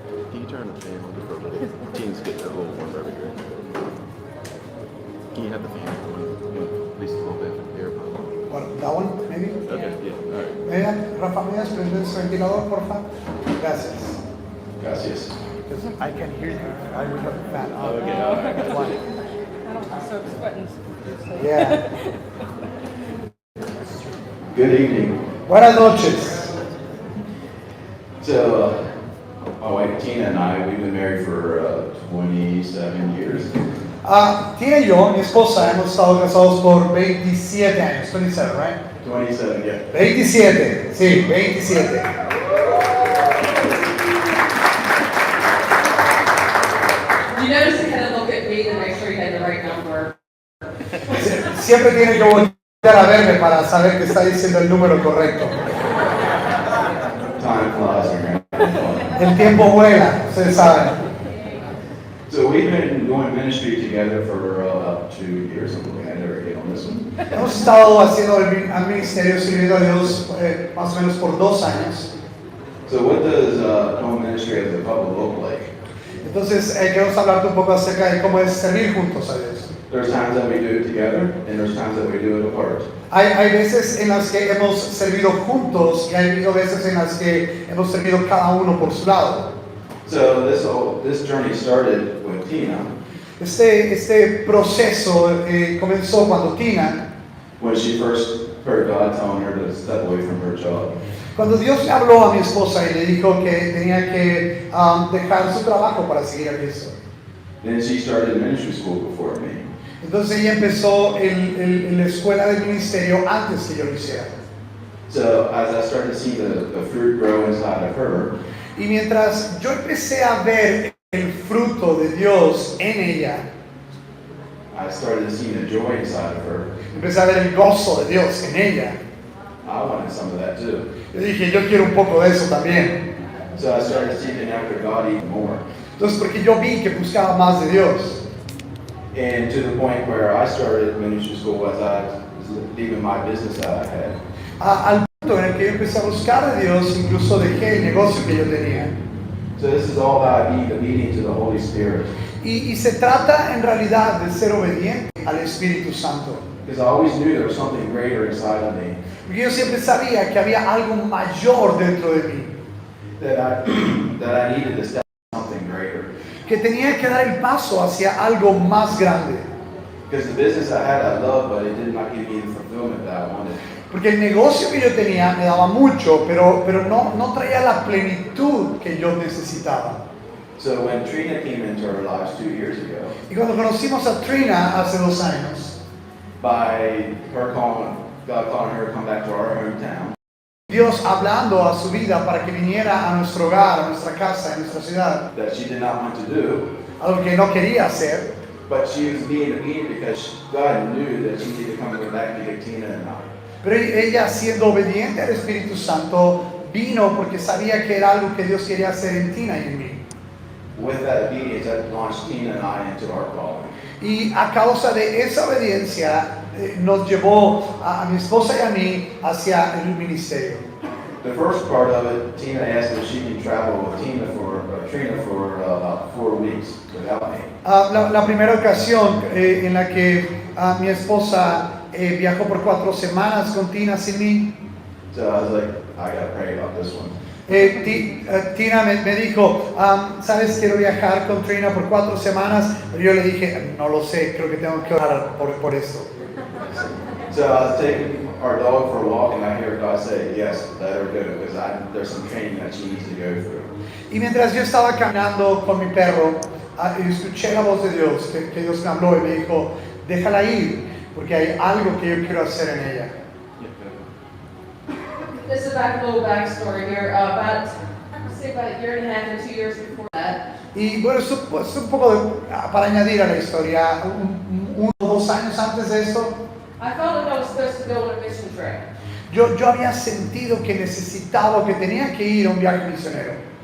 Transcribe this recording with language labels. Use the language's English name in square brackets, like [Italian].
[English] Can you turn the fan on just for a little? Team's getting a little warmer over here. Can you have the fan on at least a little bit? Air pump. What, that one, maybe? Okay, yeah, all right. [Spanish] Rafa, ¿me das prender ese ventilador, por favor? Gracias. Gracias. [English] Because I can hear you. I will have the fan on. Okay, all right. One. I don't know, so it's buttons. Yeah. Good evening. [Spanish] Buenas noches. [English] So, my wife Tina and I, we've been married for 27 years. [Spanish] Tina y yo, mi esposa, hemos estado casados por 27 años. [English] 27, right? 27, yeah. [Spanish] 27, sí, 27. [English] You notice to kind of look at me to make sure you had the right number. [Spanish] Siempre tiene que voltear a verme para saber que está diciendo el número correcto. [English] Time flies around. [Spanish] El tiempo vuela, ustedes saben. [English] So we've been doing ministry together for about 2 years. I'm looking at her again on this one. [Spanish] Hemos estado haciendo el ministerio sirviendo a Dios más o menos por 2 años. [English] So what does home ministry as a couple look like? [Spanish] Entonces, queremos hablarte un poco acerca de cómo es servir juntos a Dios. [English] There's times that we do it together, and there's times that we do it apart. [Spanish] Hay veces en las que hemos servido juntos y hay habido veces en las que hemos servido cada uno por su lado. [English] So this journey started with Tina [Spanish] Este proceso comenzó cuando Tina, [English] when she first heard God telling her to step away from her job. [Spanish] cuando Dios le habló a mi esposa y le dijo que tenía que dejar su trabajo para seguir a Cristo. [English] Then she started ministry school before me. [Spanish] Entonces ella empezó la escuela del ministerio antes que yo lo hiciera. [English] So as I started to see the fruit grow inside of her, [Spanish] Y mientras yo empecé a ver el fruto de Dios en ella, [English] I started to see the joy inside of her. [Spanish] empecé a ver el gozo de Dios en ella. [English] I wanted some of that too. [Spanish] Yo dije, yo quiero un poco de eso también. [English] So I started seeking after God even more. [Spanish] Entonces, porque yo vi que buscaba más de Dios. [English] And to the point where I started ministry school as I was leaving my business that I had. [Spanish] Al punto en el que yo empecé a buscar de Dios, incluso dejé el negocio que yo tenía. [English] So this is all about being obedient to the Holy Spirit. [Spanish] Y se trata en realidad de ser obediente al Espíritu Santo. [English] Because I always knew there was something greater inside of me [Spanish] Porque yo siempre sabía que había algo mayor dentro de mí. [English] that I needed to step into something greater. [Spanish] Que tenía que dar el paso hacia algo más grande. [English] Because the business I had I loved, but it did not give me the fulfillment that I wanted. [Spanish] Porque el negocio que yo tenía me daba mucho, pero no traía la plenitud que yo necesitaba. [English] So when Trina came into our lives 2 years ago, [Spanish] Y cuando conocimos a Trina hace 2 años, [English] by her God calling her to come back to our hometown, [Spanish] Dios hablando a su vida para que viniera a nuestro hogar, a nuestra casa, a nuestra ciudad, [English] that she did not want to do, [Spanish] algo que no quería hacer, [English] but she was being obedient because God knew that she needed to come back to get Tina and I. [Spanish] pero ella siendo obediente al Espíritu Santo vino porque sabía que era algo que Dios quería hacer en Tina y en mí. [English] With that obedience, that launched Tina and I into our calling. [Spanish] Y a causa de esa obediencia nos llevó a mi esposa y a mí hacia el ministerio. [English] The first part of it, Tina asked if she can travel with Trina for about 4 weeks without me. [Spanish] La primera ocasión en la que mi esposa viajó por 4 semanas con Tina sin mí, [English] So I was like, I gotta pray about this one. [Spanish] Tina me dijo, sabes, quiero viajar con Trina por 4 semanas. Pero yo le dije, no lo sé, creo que tengo que orar por esto. [English] So I was taking our dog for a walk and I hear God say, yes, let her go, because there's some training that she needs to go through. [Spanish] Y mientras yo estaba caminando con mi perro, escuché la voz de Dios, que Dios me habló y me dijo, déjala ir, porque hay algo que yo quiero hacer en ella. [English] This is a little backstory here. About a year and a half and 2 years before that, [Spanish] Y bueno, es un poco para añadir a la historia, 1 o 2 años antes de esto, [English] I felt like I was supposed to go on a mission trip. [Spanish] yo había sentido que necesitaba, que tenía que ir a un viaje misionero.